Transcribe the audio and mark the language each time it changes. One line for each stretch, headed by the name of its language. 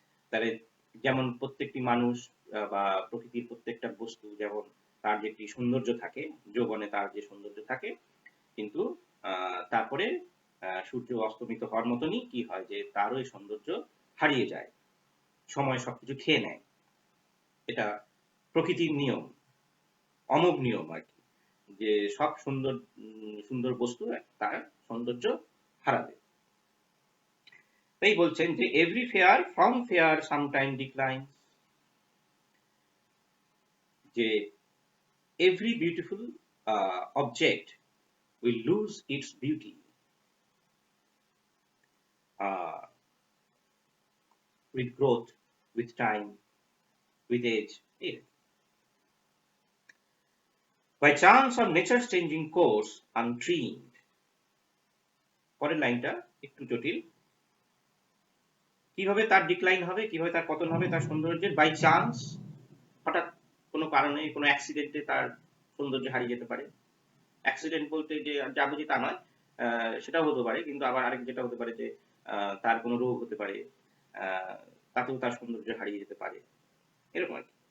Bangla: তাহলে যেমন প্রত্যেকটি মানুষ বা প্রকৃতির প্রত্যেকটা বস্তু যেমন তার যে একটি সৌন্দর্য থাকে, যৌবনে তার যে সৌন্দর্য থাকে, কিন্তু তারপরে সূর্য অস্তমিত হওয়ার মতনই কি হয় যে তারও এই সৌন্দর্য হারিয়ে যায়, সময় সবকিছু খেয়ে নেয়। এটা প্রকৃতির নিয়ম, অমোঘ নিয়ম আর কি, যে সব সুন্দর সুন্দর বস্তু তার সৌন্দর্য হারাবে। তাই বলছেন যে
English: Every fair from fair sometime decline, যে every beautiful object will lose its beauty with growth, with time, with age. By chance of nature's changing course, untrimmed.
Bangla: পরের লাইনটা একটু জটিল। কিভাবে তার ডিক্লাইন হবে, কিভাবে তার পতন হবে তার সৌন্দর্যের? বাই চান্স, হঠাৎ কোনো কারণে, কোনো অ্যাক্সিডেন্টে তার সৌন্দর্য হারিয়ে যেতে পারে। অ্যাক্সিডেন্ট বলতে যে যা বুঝি তা নয়, সেটাও হতে পারে, কিন্তু আবার আরেক যেটা হতে পারে যে তার কোনো রোগ হতে পারে, তাতেও তার সৌন্দর্য হারিয়ে যেতে পারে, এরকম আর কি।